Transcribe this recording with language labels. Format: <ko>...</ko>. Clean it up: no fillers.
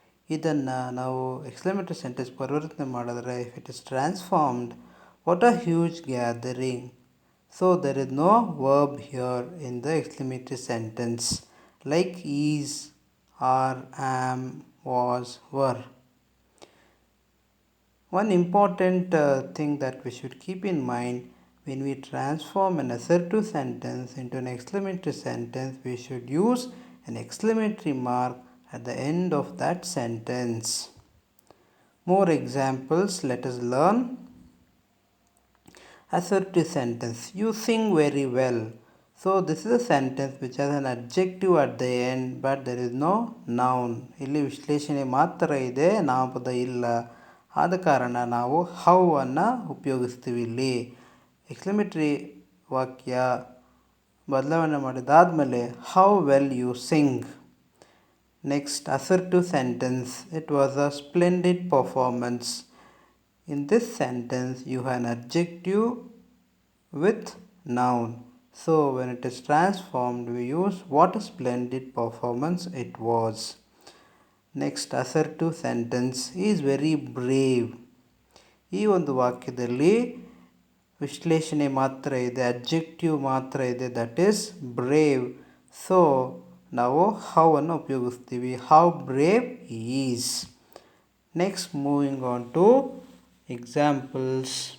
<kn>ಇದನ್ನು ನಾವು</kn> <en>exclamatory sentence</en> <kn>ಪರಿವರ್ತನೆ ಮಾಡಿದ್ರೆ,</kn> <en>If it is transformed, what a huge gathering. So there is no verb here in the exclamatory sentence like is, are, am, was, were. One important thing that we should keep in mind, when we transform an assertive sentence into an exclamatory sentence, we should use an exclamatory mark at the end of that sentence. More examples, let us learn. Assertive sentence: you sing very well. So this is a sentence which has an adjective at the end, but there is no noun.</en> <kn>ಇಲ್ಲಿ ವಿಶ್ಲೇಷಣೆ ಮಾತ್ರ ಇದೆ, ನಾಮಪದ ಇಲ್ಲ. ಆದ ಕಾರಣ ನಾವು how ಅನ್ನು ಉಪಯೋಗಿಸ್ತೀವಿ.</kn> <en>ಇಲ್ಲಿ ಎಕ್ಸ್ಕ್ಲಮೇಟರಿ</en> <kn>ವಾಕ್ಯ ಬದಲಾವಣೆ ಮಾಡಿದಾದಮೇಲೆ</kn> <en>How well you sing. Next, assertive sentence: it was a splendid performance. In this sentence you have an adjective with noun. So when it is transformed, we use what a splendid performance it was. Next, assertive sentence: he is very brave.</en> <kn>ಈ ವಾಕ್ಯದಲ್ಲಿ ವಿಶ್ಲೇಷಣೆ ಮಾತ್ರ ಇದೆ, adjective ಮಾತ್ರ ಇದೆ,</kn> <en>That is brave. So</en> <kn>ನಾವು how ಅನ್ನು ಉಪಯೋಗಿಸ್ತೀವಿ,</kn> <en>How brave he is. Next, moving on to examples.</en>